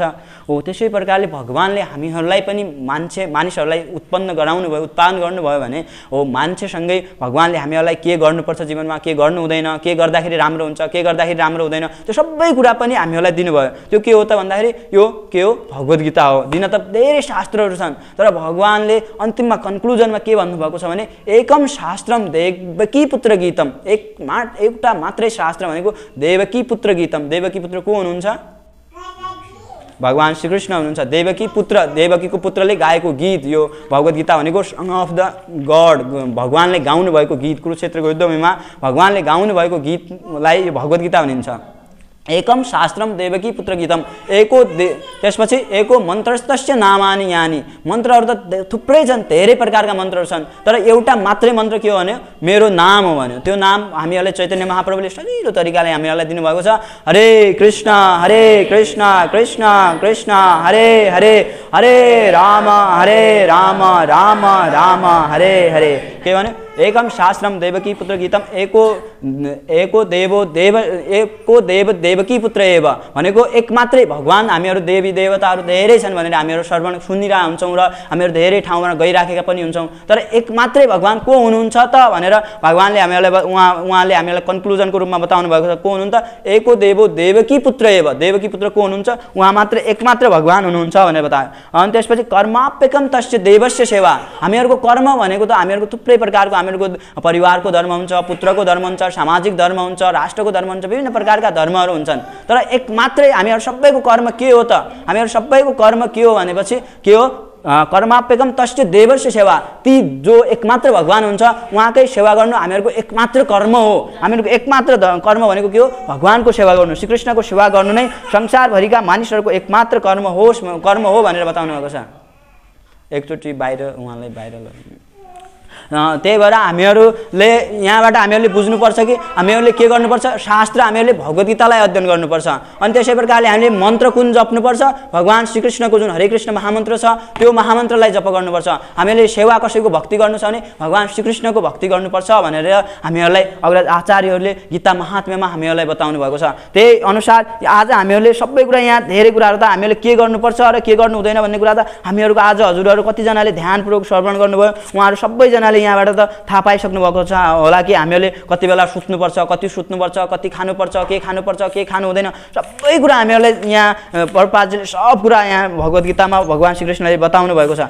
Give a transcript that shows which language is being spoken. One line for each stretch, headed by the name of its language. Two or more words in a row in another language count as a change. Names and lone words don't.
Nepali: हो त्यसै प्रकारले भगवानले हामीहरूलाई पनि मानिसहरूलाई उत्पन्न गराउनु भयो, उत्पादन गर्नुभयो भने हो मान्छेसँगै भगवानले हामीहरूलाई के गर्नुपर्छ जीवनमा, के गर्नु हुँदैन, के गर्दाखेरि राम्रो हुन्छ, के गर्दाखेरि राम्रो हुँदैन, त्यो सबै कुरा पनि हामीहरूलाई दिनुभयो। त्यो के हो त भन्दाखेरि यो के हो, भगवत गीता हो। दिन त धेरै शास्त्रहरू छन्, तर भगवानले अन्तिममा कन्क्लुजनमा के भन्नुभएको छ भने
Sanskrit: एकम शास्त्रम देवकी पुत्र गीतम,
Nepali: एउटा मात्रै शास्त्र भनेको
Sanskrit: देवकी पुत्र गीतम।
Nepali: देवकी पुत्र को हुनुहुन्छ? भगवान श्रीकृष्ण हुनुहुन्छ। देवकीको पुत्रले गाएको गीत यो भगवत गीता भनेको
English: son of the God,
Nepali: भगवानले गाउनु भएको गीत। कुरुक्षेत्रको युद्धभूमिमा भगवानले गाउनु भएको गीतलाई यो भगवत गीता भनिन्छ।
Sanskrit: एकम शास्त्रम देवकी पुत्र गीतम, त्यसपछि एको मन्त्रस्तस्य नामानि यानि,
Nepali: मन्त्रहरू त थुप्रै छन्, धेरै प्रकारका मन्त्रहरू छन्, तर एउटा मात्रै मन्त्र के हो भने मेरो नाम हो भन्यो। त्यो नाम हामीहरूलाई चैतन्य महाप्रभुले सजिलो तरिकाले हामीहरूलाई दिनुभएको छ।
Sanskrit: हरे कृष्ण कृष्ण कृष्ण हरे हरे, हरे राम राम राम हरे हरे।
Nepali: के भन्यो?
Sanskrit: एकम शास्त्रम देवकी पुत्र गीतम, एको देव देवकी पुत्र एव
Nepali: भनेको एक मात्रै भगवान। हामीहरू देवी देवताहरू धेरै छन् भनेर हामीहरू श्रवण सुनिरहेका हुन्छौँ र हामीहरू धेरै ठाउँमा गइराखेका पनि हुन्छौँ, तर एक मात्रै भगवान को हुनुहुन्छ त भनेर भगवानले उहाँले हामीलाई कन्क्लुजनको रूपमा बताउनु भएको छ। को हुनुहुन्छ?
Sanskrit: एको देवकी पुत्र एव,
Nepali: देवकी पुत्र को हुनुहुन्छ? उहाँ मात्र एक मात्र भगवान हुनुहुन्छ भनेर बतायो। अनि त्यसपछि
Sanskrit: कर्माप्यकम तस्य देवस्य सेवा,
Nepali: हामीहरूको कर्म भनेको त हामीहरूको थुप्रै प्रकारको, हामीहरूको परिवारको धर्म हुन्छ, पुत्रको धर्म हुन्छ, सामाजिक धर्म हुन्छ, राष्ट्रको धर्म हुन्छ, विभिन्न प्रकारका धर्महरू हुन्छन्, तर एक मात्रै हामीहरू सबैको कर्म के हो त? हामीहरू सबैको कर्म के हो भनेपछि के हो?
Sanskrit: कर्माप्यकम तस्य देवस्य सेवा,
Nepali: ती जो एकमात्र भगवान हुन्छ उहाँकै सेवा गर्नु हामीहरूको एकमात्र कर्म हो। हामीहरूको एकमात्र कर्म भनेको के हो? भगवानको सेवा गर्नु, श्रीकृष्णको सेवा गर्नु नै संसारभरिका मानिसहरूको एकमात्र कर्म हो भनेर बताउनु भएको छ। एकचोटि उहाँलाई बाहिर त्यही भएर हामीहरूले यहाँबाट हामीहरूले बुझ्नुपर्छ कि हामीहरूले के गर्नुपर्छ? शास्त्र हामीहरूले भगवत गीतालाई अध्ययन गर्नुपर्छ। अनि त्यसै प्रकारले हामीले मन्त्र कुन जप्नुपर्छ? भगवान श्रीकृष्णको जुन हरे कृष्ण महामन्त्र छ त्यो महामन्त्रलाई जप गर्नुपर्छ। हामीले सेवा कसैको भक्ति गर्नु छ भने भगवान श्रीकृष्णको भक्ति गर्नुपर्छ भनेर हामीहरूलाई अग्रज आचार्यहरूले गीता महात्म्यमा हामीहरूलाई बताउनु भएको छ। त्यही अनुसार आज हामीहरूले सबै कुरा, यहाँ धेरै कुराहरू त हामीले के गर्नुपर्छ र के गर्नु हुँदैन भन्ने कुरा त हामीहरूको आज हजुरहरू कतिजनाले ध्यानपूर्वक श्रवण गर्नुभयो, उहाँहरू सबैजनाले यहाँबाट त थाहा पाइसक्नु भएको छ होला कि हामीहरूले कति बेला सुत्नुपर्छ, कति सुत्नुपर्छ, कति खानुपर्छ, के खानु हुँदैन, सबै कुरा हामीहरूलाई यहाँ प्रभुपादजीले सब कुरा यहाँ भगवत गीतामा भगवान श्रीकृष्णले बताउनु भएको छ।